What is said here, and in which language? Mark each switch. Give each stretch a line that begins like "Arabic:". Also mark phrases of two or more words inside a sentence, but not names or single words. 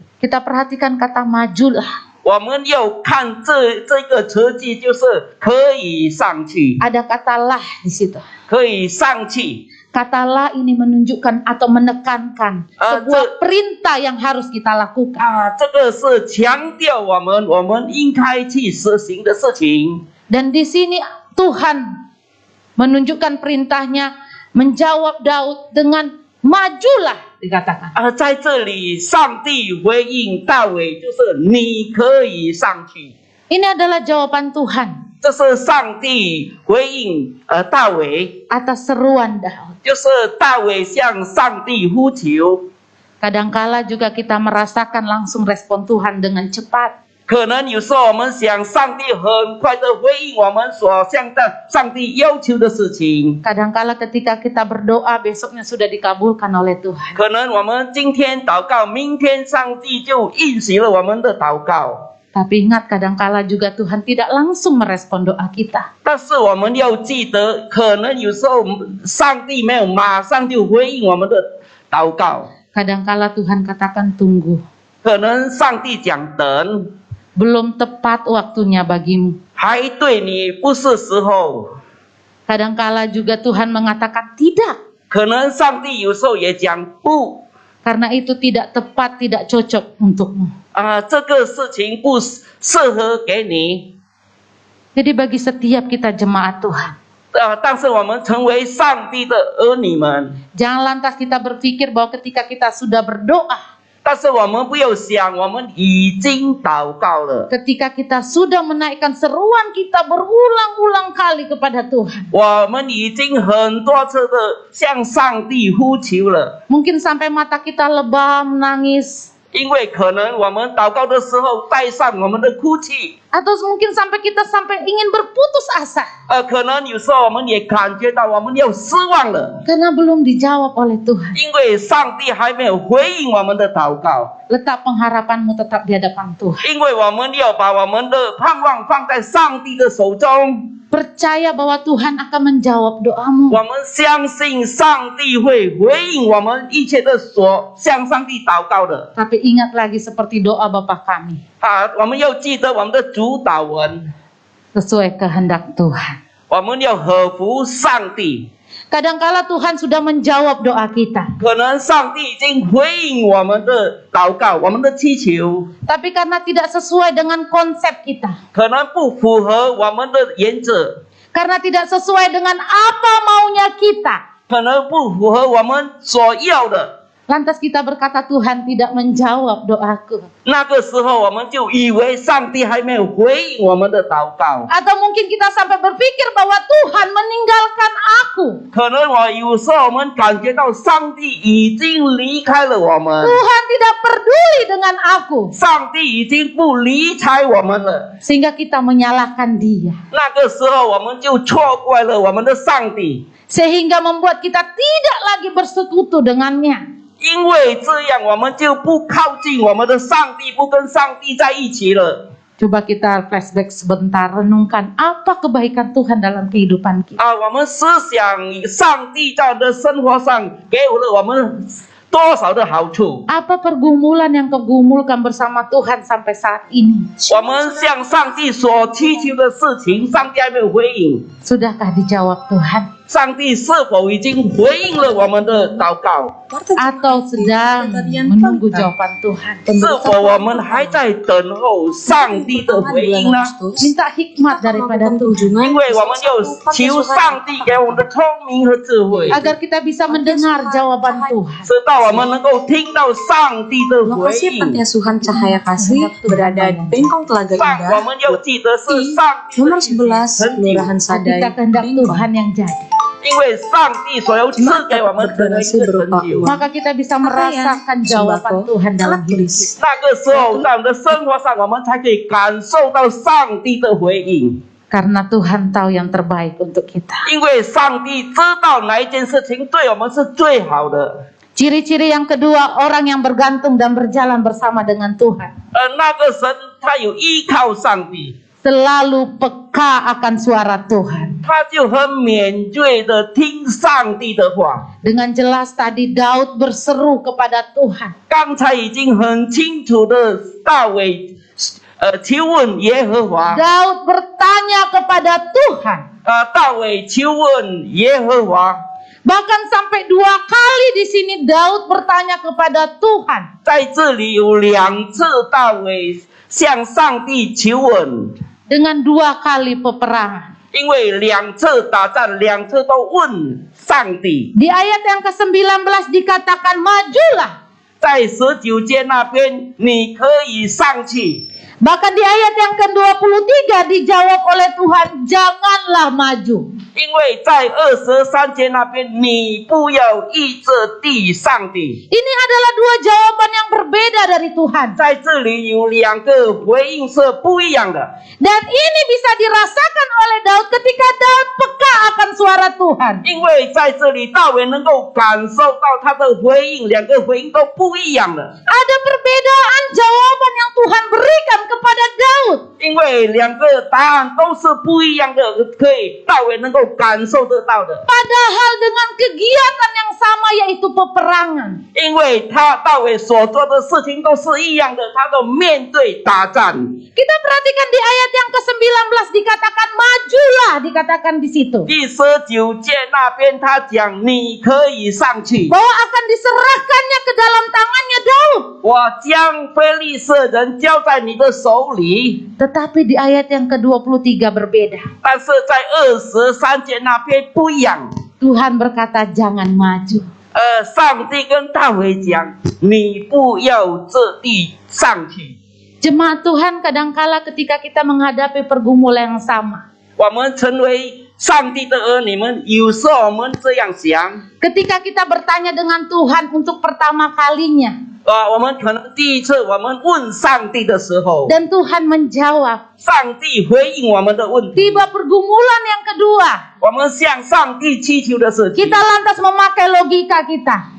Indonesian: Kita perhatikan kata majulah.
Chinese: 我们要看这个词句，就是可以上去，
Indonesian: Ada kata lah di situ.
Chinese: 可以上去。
Indonesian: Kata lah ini menunjukkan atau menekankan sebuah perintah yang harus kita lakukan.
Chinese: 这个是强调我们应该去实行的事情。
Indonesian: Dan di sini Tuhan menunjukkan perintahnya, menjawab Daud dengan majulah dikatakan.
Chinese: 在这里，上帝回应大卫，就是你可以上去。
Indonesian: Ini adalah jawaban Tuhan
Chinese: 这是上帝回应大卫，
Indonesian: atas seruan Daud.
Chinese: 就是大卫向上帝呼求。
Indonesian: Kadangkala juga kita merasakan langsung respon Tuhan dengan cepat.
Chinese: 可能有时候我们想，上帝很快的回应我们所向的上帝要求的事情。
Indonesian: Kadangkala ketika kita berdoa besoknya sudah dikabulkan oleh Tuhan.
Chinese: 可能我们今天祷告，明天上帝就应许了我们的祷告。
Indonesian: Tapi ingat kadangkala juga Tuhan tidak langsung merespon doa kita.
Chinese: 但是我们要记得，可能有时候上帝没有马上就回应我们的祷告。
Indonesian: Kadangkala Tuhan katakan tunggu.
Chinese: 可能上帝讲等，
Indonesian: Belum tepat waktunya bagimu.
Chinese: 还对你不是时候。
Indonesian: Kadangkala juga Tuhan mengatakan tidak.
Chinese: 可能上帝有时候也讲不
Indonesian: karena itu tidak tepat, tidak cocok untukmu.
Chinese: 这个事情不适合给你。
Indonesian: Jadi bagi setiap kita jemaat Tuhan,
Chinese: 但是我们成为上帝的儿女们，
Indonesian: jangan lantas kita berpikir bahwa ketika kita sudah berdoa,
Chinese: 但是我们不要想我们已经祷告了，
Indonesian: ketika kita sudah menaikkan seruan kita berulang-ulang kali kepada Tuhan,
Chinese: 我们已经很多次的向上帝呼求了，
Indonesian: mungkin sampai mata kita lebam, nangis,
Chinese: 因为可能我们祷告的时候带上我们的哭泣，
Indonesian: atau mungkin sampai kita ingin berputus asa
Chinese: 可能有时候我们也感觉到我们要失望了，
Indonesian: karena belum dijawab oleh Tuhan.
Chinese: 因为上帝还没有回应我们的祷告，
Indonesian: Letak pengharapanmu tetap di hadapan Tuhan.
Chinese: 因为我们要把我们的盼望放在上帝的手中。
Indonesian: Percaya bahwa Tuhan akan menjawab doamu.
Chinese: 我们相信上帝会回应我们一切的所向上帝祷告的。
Indonesian: Tapi ingat lagi seperti doa Bapa kami,
Chinese: 我们要记得我们的主祷文，
Indonesian: sesuai kehendak Tuhan.
Chinese: 我们要合乎上帝。
Indonesian: Kadangkala Tuhan sudah menjawab doa kita,
Chinese: 可能上帝已经回应我们的祷告，我们的祈求，
Indonesian: tapi karena tidak sesuai dengan konsep kita,
Chinese: 可能不符合我们的原则，
Indonesian: karena tidak sesuai dengan apa maunya kita,
Chinese: 可能不符合我们所要的。
Indonesian: lantas kita berkata Tuhan tidak menjawab doaku.
Chinese: 那个时候，我们就以为上帝还没有回应我们的祷告。
Indonesian: Atau mungkin kita sampai berpikir bahwa Tuhan meninggalkan aku.
Chinese: 可能有时候我们感觉到上帝已经离开了我们，
Indonesian: Tuhan tidak peduli dengan aku.
Chinese: 上帝已经不理睬我们了。
Indonesian: Sehingga kita menyalahkan dia.
Chinese: 那个时候，我们就错怪了我们的上帝，
Indonesian: Sehingga membuat kita tidak lagi bersekutu dengannya.
Chinese: 因为这样我们就不靠近我们的上帝，不跟上帝在一起了。
Indonesian: Coba kita flashback sebentar, renungkan apa kebaikan Tuhan dalam kehidupan kita.
Chinese: 我们思想上帝在我们的生活上给了我们多少的好处？
Indonesian: Apa pergumulan yang kau gumulkan bersama Tuhan sampai saat ini?
Chinese: 我们向上帝所祈求的事情，上帝还没有回应。
Indonesian: Sudahkah dijawab Tuhan?
Chinese: 上帝是否已经回应了我们的祷告？
Indonesian: Atau sedang menunggu jawaban Tuhan?
Chinese: 是否我们还在等候上帝的回应呢？
Indonesian: Minta hikmat daripada Tuhan,
Chinese: 因为我们要求上帝给我们的聪明和智慧，
Indonesian: agar kita bisa mendengar jawaban Tuhan.
Chinese: 直到我们能够听到上帝的回
Indonesian: Lokasi
Chinese: 应。
Indonesian: Panti Asuhan Cahaya Kasih berada di Bengkong Telaga
Chinese: 上，我
Indonesian: Indah,
Chinese: 们要记得是上帝
Indonesian: nomor
Chinese: 的应许
Indonesian: 11,
Chinese: 成就，
Indonesian: Kelurahan Sadai, Kita kehendak Bengkong. Tuhan yang jadi.
Chinese: 因为上帝所要赐给我们的一个成就。
Indonesian: Maka kita bisa merasakan jawaban Tuhan dalam hidup kita.
Chinese: 那个时候，在我们的生活上，我们才可以感受到上帝的回应。
Indonesian: Karena Tuhan tahu yang terbaik untuk kita.
Chinese: 因为上帝知道哪一件事情对我们是最好的。
Indonesian: Ciri-ciri yang kedua, orang yang bergantung dan berjalan bersama dengan Tuhan.
Chinese: 那个神他有依靠上帝，
Indonesian: Selalu peka akan suara Tuhan.
Chinese: 他就很敏锐的听上帝的话。
Indonesian: Dengan jelas tadi Daud berseru kepada Tuhan.
Chinese: 刚才已经很清楚的大卫求问耶和华，
Indonesian: Daud bertanya kepada Tuhan.
Chinese: 大卫求问耶和华。
Indonesian: Bahkan sampai 2 kali di sini Daud bertanya kepada Tuhan.
Chinese: 在这里有2次大卫向上帝求问，
Indonesian: Dengan 2 kali peperangan.
Chinese: 因为2次打仗，2次都问上帝。
Indonesian: Di ayat yang ke-19 dikatakan majulah.
Chinese: 在19节那边，你可以上去。
Indonesian: Bahkan di ayat yang ke-23 dijawab oleh Tuhan, janganlah maju.
Chinese: 因为在23节那边，你不要依着地上帝。
Indonesian: Ini adalah 2 jawaban yang berbeda dari Tuhan.
Chinese: 在这里有2个回应是不一样的。
Indonesian: Dan ini bisa dirasakan oleh Daud ketika Daud peka akan suara Tuhan.
Chinese: 因为在这里，大卫能够感受到他的回应，2个回应都不一样的。
Indonesian: Ada perbedaan jawaban yang Tuhan berikan kepada Daud.
Chinese: 因为两个答案都是不一样的，可以大卫能够感受得到的。
Indonesian: Padahal dengan kegiatan yang sama yaitu peperangan.
Chinese: 因为大卫所做的事情都是一样的，他都面对打仗。
Indonesian: Kita perhatikan di ayat yang ke-19 dikatakan majulah, dikatakan di situ.
Chinese: 第19节那边他讲，你可以上去，
Indonesian: Bahwa akan diserahkannya ke dalam tangannya Daud.
Chinese: 我将非利士人交在你的手里。
Indonesian: Tetapi di ayat yang ke-23 berbeda.
Chinese: 但是在23节那边不一样。
Indonesian: Tuhan berkata jangan maju.
Chinese: 上帝跟大卫讲，你不要这地上去。
Indonesian: Jemaat Tuhan kadangkala ketika kita menghadapi pergumulan yang sama.
Chinese: 我们成为上帝的儿女们，有时候我们这样想。
Indonesian: Ketika kita bertanya dengan Tuhan untuk pertama kalinya.
Chinese: 我们可能第一次我们问上帝的时候，
Indonesian: Dan Tuhan menjawab.
Chinese: 上帝回应我们的问题。
Indonesian: Tiba pergumulan yang kedua.
Chinese: 我们向上帝祈求的事情，
Indonesian: Kita lantas memakai logika kita.